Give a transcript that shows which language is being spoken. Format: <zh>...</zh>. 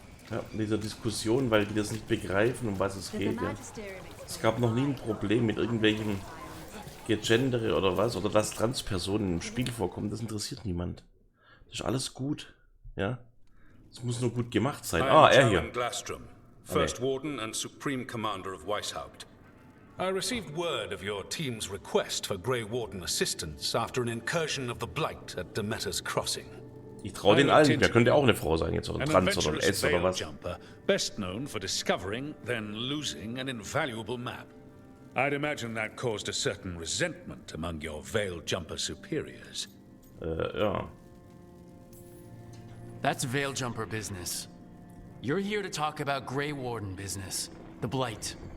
<de>Ja, in dieser Diskussion, weil die das nicht begreifen, um was es geht. Ja. Es gab noch nie ein Problem mit irgendwelchen Gegendere oder was, oder dass Transpersonen im Spiel vorkommen, das interessiert niemand. Das ist alles gut. Ja. Es muss nur gut gemacht sein. Ah, er hier.</de> <en>First Warden and Supreme Commander of Weishaupt. I received word of your team's request for Grey Warden assistance after an incursion of the Blight at Demeter's Crossing.</en> <de>Ich traue den allen nicht mehr. Könnte auch eine Frau sein jetzt, oder ein Trans oder ein S oder was.</de> <en>Jumper, best known for discovering, then losing an invaluable map. I'd imagine that caused a certain resentment among your Veil Jumper superiors.</en> <de>Ja.</de> <en>That's Veil Jumper business. You're here to talk about Grey Warden business, the Blight.</en>